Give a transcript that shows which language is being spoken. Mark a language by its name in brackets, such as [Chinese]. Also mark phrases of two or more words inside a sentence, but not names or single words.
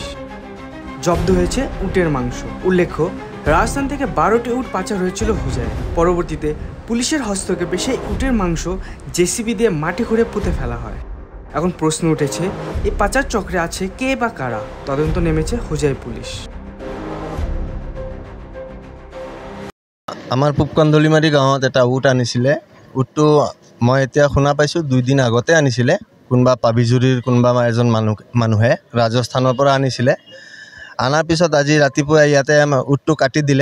[Bangla] জব্দ হয়েছে উটের মাংস। উল্লেখ্য, রাজস্থান থেকে 12টি উট পাচার হয়েছিল হোজায়। পরবর্তীতে পুলিশের হস্তক্ষেপে সেই উটের মাংস জেসিবি দিয়ে মাটি খুঁড়ে পুঁতে ফেলা হয়। এখন প্রশ্ন উঠেছে, এই পাচার চক্রে আছে কে বা কারা? তদন্ত নেমেছে হোজাই পুলিশ। [Assamese] আমাৰ পূবকন্দলিমাৰী গাঁৱত এটা উট আনিছিলে। উটটো মই এতিয়া শুনা পাইছোঁ 2 দিন আগতে আনিছিলে। কোনোবা পাবিজুৰীৰ কোনোবা এজন মানুহে ৰাজস্থানৰ পৰা আনিছিলে। আনাৰ পিছত আজি ৰাতিপুৱা ইয়াতে উটটো কাটি দিলে।